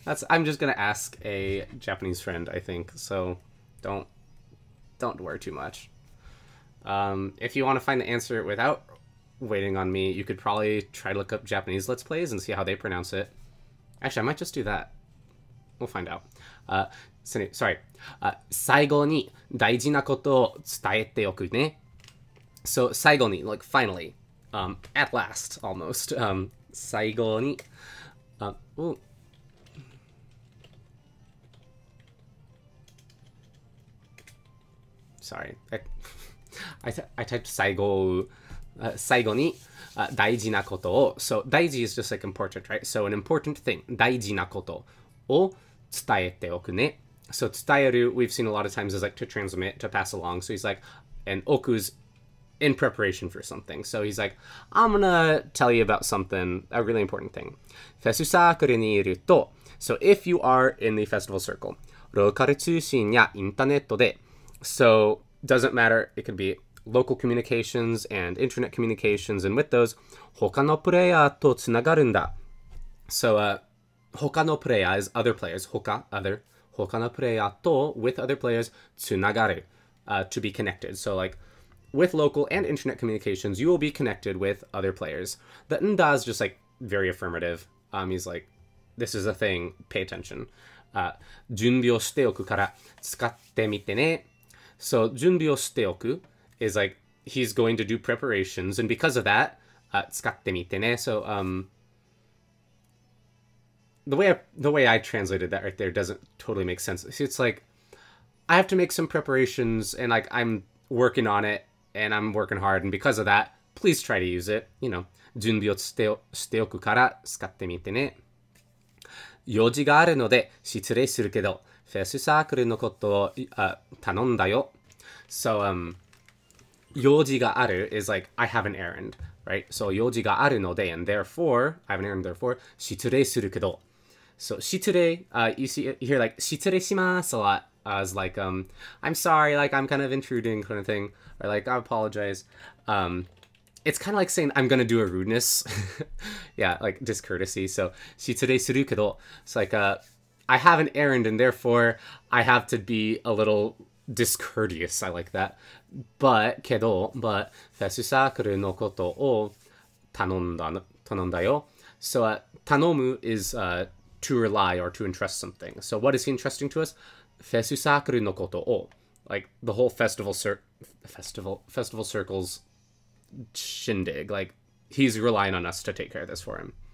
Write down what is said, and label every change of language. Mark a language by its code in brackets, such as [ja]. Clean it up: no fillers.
[en] I'm just gonna ask a Japanese friend, I think. So don't worry too much. If you want to find the answer without waiting on me, you could probably try to look up Japanese Let's Plays and see how they pronounce it. Actually, I might just do that. We'll find out. Sorry. [ja] 最後に大事なことを伝えておくね. [en] So, [ja] 最後に, [en] like finally. At last, almost. [ja] 最後に. [en] Ooh. Sorry. I typed [ja] 最後, 最後に, 大事なことを. [en] So, 大事 is just like important, right? So, an important thing. [ja] 大事なことを伝えておくね. [en] So, 伝える, we've seen a lot of times is like to transmit, to pass along. So, he's like, and oku's in preparation for something. So, he's like, I'm gonna tell you about something, a really important thing. [ja] フェスサークルにいると, [en] so if you are in the festival circle, [ja] ローカル通信やインターネットで, [en] so, doesn't matter, it could be local communications and internet communications, and with those, [ja] 他のプレイヤーとつながるんだ. [en] So, [ja] 他のプレイヤー [en] is other players, other, [ja] 他のプレイヤーと [en] with other players [ja] つながる, [en] to be connected. So, like, with local and internet communications, you will be connected with other players. The nda is just, like, very affirmative. He's like, this is a thing, pay attention. [ja] 準備をしておくから使ってみてね. [en] So, [ja] 準備をしておく [en] is like, he's going to do preparations, and because of that, [ja] 使ってみてね. [en] So, the way I translated that right there doesn't totally make sense. It's like, I have to make some preparations, and like, I'm working on it, and I'm working hard, and because of that, please try to use it. You know, [ja] 準備をしておくから使ってみてね. 用事があるので失礼するけど、フェスサークルのことを頼んだよ. [en] So, [ja] 用事がある [en] is like, I have an errand, right? So, [ja] 用事があるので, [en] and therefore, I have an errand, therefore, [ja] 失礼するけど. [en] So, 失礼, you hear like, [ja] 失礼します [en] a lot. As like, I'm sorry, like, I'm kind of intruding kind of thing. Or like, I apologize. It's kind of like saying, I'm going to do a rudeness. Yeah, like discourtesy. So, [ja] 失礼するけど. [en] It's like, I have an errand, and therefore, I have to be a little discourteous. I like that. But, [ja] フェスサークルのことを頼んだよ. [en] So, 頼む is, to rely or to entrust something. So, what is he entrusting to us? [ja] フェスサークルのことを, [en] like the whole festival circles shindig. Like, he's relying on us to take care of this for him.